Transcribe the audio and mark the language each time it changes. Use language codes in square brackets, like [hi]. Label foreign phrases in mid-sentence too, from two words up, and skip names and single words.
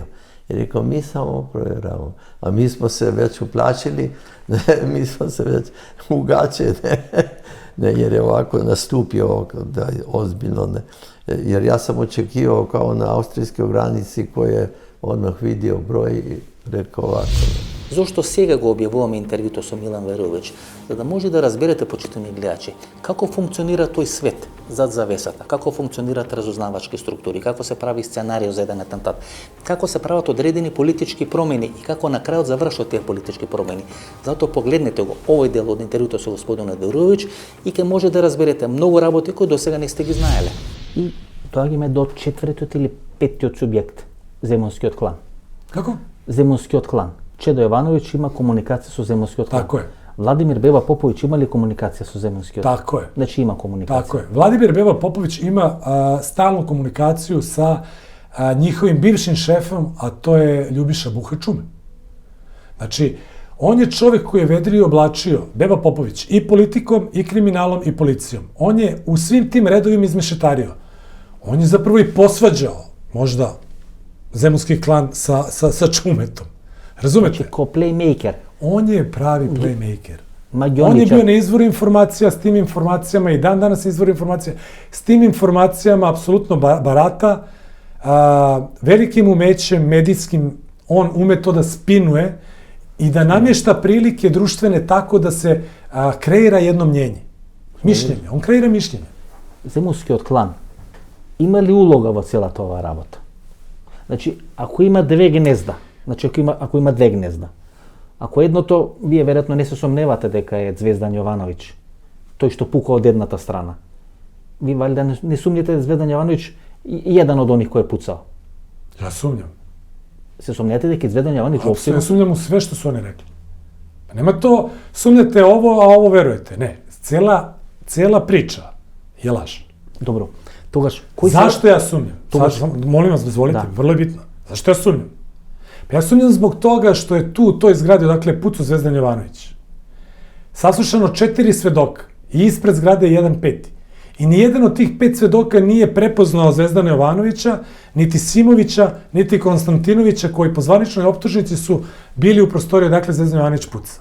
[sr] I rekao, mi samo provjeravamo. A mi smo se već uplašili, mi smo se već ugače, ne, jer je ovako nastupio da je ozbiljno. Ne. Jer ja sam očekivao kao na austrijskoj granici koji je odmah vidio broj i rekao ovako. [mk] Зошто сега го објавуваме интервјуто со Милан Верович? За да може да разберете, почитани гледачи, како функционира тој свет зад завесата, како функционираат разузнавачки структури, како се прави сценарио за еден атентат, како се прават одредени политички промени и како на крајот завршат тие политички промени. Затоа погледнете го овој дел од интервјуто со господинот Верович и ќе може да разберете многу работи кои досега не сте ги знаеле. И доаѓаме до четвртиот или петтиот субјект, Земунскиот клан. Како? Земунскиот клан. Чедо Јовановиќ има комуникација со Земунскиот клан. [sr] Тако е. [mk] Владимир Беба Поповиќ има ли комуникација со Земунскиот клан? [sr] Тако е. [mk] Значи има комуникација. [sr] Tako je. Vladimir Beba Popović ima stalnu komunikaciju sa njihovim bivšim šefom, a to je Ljubiša Buhačume. Znači, on je čovjek koji je vedrio i oblačio, Beba Popović, i politikom, i kriminalom, i policijom. On je u svim tim redovima izmešetario. On je zapravo i posvađao, možda, Zemunski klan sa Čumetom. Razumete? [mk] Значи, ко плеймейкер. [sr] On je pravi playmaker. Mađioničar. On je bio na izvoru informacija, s tim informacijama i dan danas izvor informacija. S tim informacijama apsolutno barata, velikim umećem, medijskim, on ume to da spinuje i da namješta prilike društvene tako da se kreira jedno mnjenje. Mišljenje. On kreira mišljenje. [mk] Земунскиот клан има ли улога во целата оваа работа? Значи, ако има две гнезда, значи ако има две гнезда, ако едното, вие веројатно не се сомневате дека е Звездан Јовановиќ, тој што пука од едната страна. [sr] Ви валјда не сумњате Звездан Јовановиќ и еден од оних кој е пуцал. Ja sumnjam. [mk] Се сомневате дека Звездан Јовановиќ [sr] Apsolutno [mk] опсебно? [sr] sumnjam u sve što su oni rekli. Pa nema to, sumnjate ovo, a ovo verujete. Ne. Cela priča je laž. [mk] Добро. Тогаш кој [sr] Zašto ja sumnjam? [mk] Тогаш- [sr] Molim vas, dozvolite, Da. vrlo je bitno. Zašto ja sumnjam? Pa ja sumnjam zbog toga što je tu u toj zgradi, dakle, pucao Zvezdan Jovanović. Saslušano 4 svedoka i ispred zgrade 1 peti. I nijedan od tih 5 svedoka nije prepoznao Zvezdana Jovanovića, niti Simovića, niti Konstantinovića, koji po zvaničnoj optužnici su bili u prostoriji, dakle, Zvezdan Jovanović puca.